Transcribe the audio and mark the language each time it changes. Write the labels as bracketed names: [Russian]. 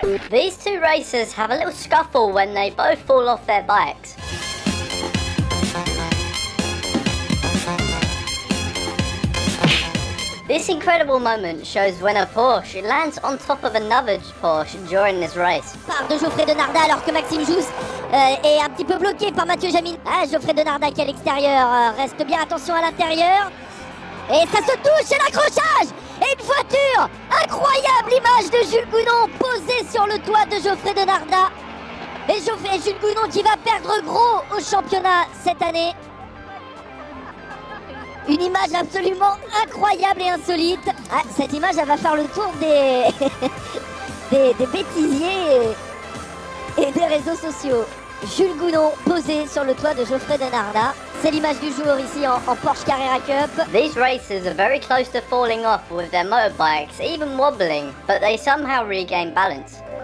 [English] These two racers have a little scuffle when they both fall off their bikes. This incredible moment shows when a Porsche lands on top of another Porsche during this race. [French] Part de Geoffrey Denarda alors que Maxime Jousse est un petit peu bloqué par Mathieu Jamil. Ah, Geoffrey Denarda qui est à l'extérieur, reste bien attention à l'intérieur. Et ça se touche, c'est l'accrochage. Et une voiture. Incroyable image de Jules Gounon posée sur le toit de Geoffrey Denarda. Et Jules Gounon qui va perdre gros au championnat cette année. Une image absolument incroyable et insolite. Ah, cette image, elle va faire le tour des, des bêtisiers et des réseaux sociaux. Jules Gounon posé sur le toit de Geoffrey Denarda. C'est l'image du jour ici en Porsche Carrera Cup. [English] These racers are very close to falling off with their motorbikes, even wobbling, but they somehow regain balance.